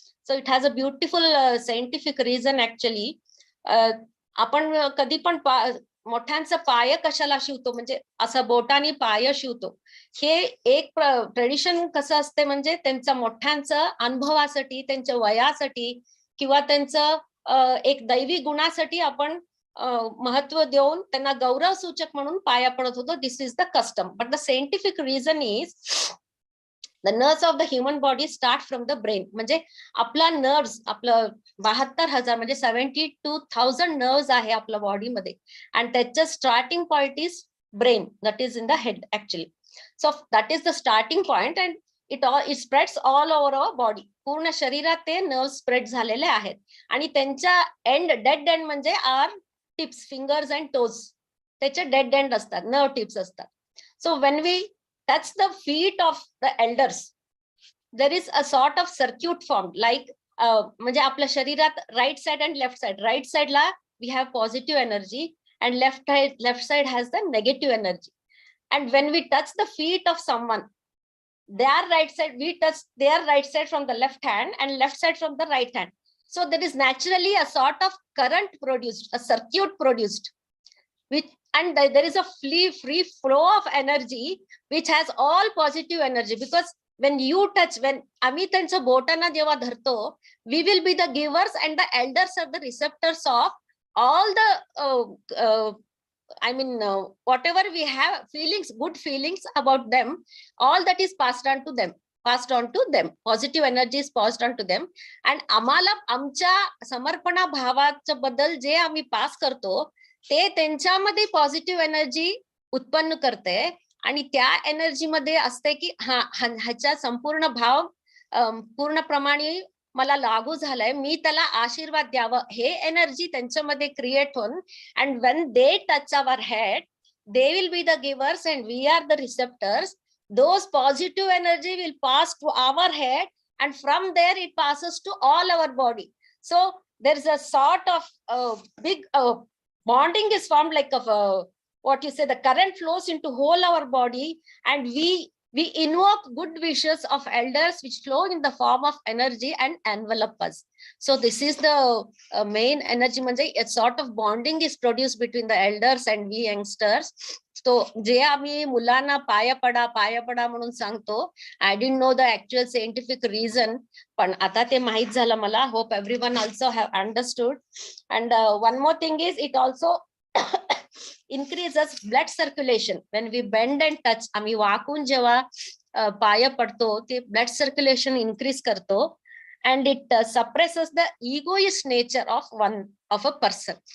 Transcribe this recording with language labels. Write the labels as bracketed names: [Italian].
[English] So it has a beautiful scientific reason actually. [Marathi] आपण कधी पण मोठ्यांचा पाय कशाला शिवतो, म्हणजे असं बोटाने पाय शिवतो. हे एक ट्रेडिशन कसं असते, म्हणजे त्यांच्या मोठ्यांचं अनुभवासाठी, त्यांच्या वयासाठी किंवा त्यांचं एक दैवी गुणासाठी आपण महत्व देऊन त्यांना गौरव सूचक म्हणून पाया पडत होतो. [English] This is the custom. But the scientific reason is the nerves of the human body start from the brain. [Marathi] म्हणजे आपला नर्व्स, आपलं 72,000 म्हणजे 72,000 नर्व्स आहे आपल्या बॉडीमध्ये. आणि त्याचं [English] Starting point is brain, that is in the head actually. So that is the starting point and it spreads all over our body. [Marathi] पूर्ण शरीरात ते नर्व स्प्रेड झालेले आहेत. आणि त्यांच्या एंड, डेड एंड म्हणजे R tips, fingers and toes, त्याचे dead end असतात, नर्व टिप्स असतात. [English] so when we touch the feet of the elders, there is a sort of circuit formed, like [Marathi] म्हणजे आपल्या शरीरात right side [English] and left side, right साइडला we have positive energy and left side has the negative energy. And when we touch the feet of someone, their right side, we touch their right side from the left hand and left side from the right hand. So there is naturally a sort of current produced, a circuit produced, which, and there is a free flow of energy which has all positive energy, because when you touch, when [Marathi] आम्ही त्यांच्या बोटांना जेव्हा धरतो, [English] we will be the givers and the elders are the receptors of all the whatever we have feelings, good feelings about them, all that is passed on to them, positive energy is passed on to them. And [Marathi] आम्हाला आमच्या समर्पणा भावाच्या बद्दल जे आम्ही pass करतो ते त्यांच्यामध्ये positive energy उत्पन्न करते. आणि त्या एनर्जी मध्ये असते की ह्याचा संपूर्ण भाव पूर्णप्रमाणे मला लागू झालाय, मी त्याला आशीर्वाद द्यावं, हे एनर्जी त्यांच्यामध्ये क्रिएट होऊन, [English] And when they touch our head, they will be the givers and we are the receptors. Those positive energy will pass to our head and from there it passes to all our body. So there is a sort of big bonding is formed, like of what you say, the current flows into whole our body, and we We invoke good wishes of elders which flow in the form of energy and envelop us. So this is the main energy. म्हणजे a sort of bonding is produced between the elders and we youngsters. [Marathi] So जे आम्ही मुलांना पाया पडा म्हणून सांगतो, [English] I didn't know the actual scientific reason, [Marathi] पण आता ते माहित झालं मला. [English] Hope everyone also have understood. And one more thing is it also increases blood circulation. When we bend and touch, [Marathi] आम्ही वाकून जेव्हा पाया पडतो ते blood [English] circulation increase करतो, and it suppresses the egoist nature of a person.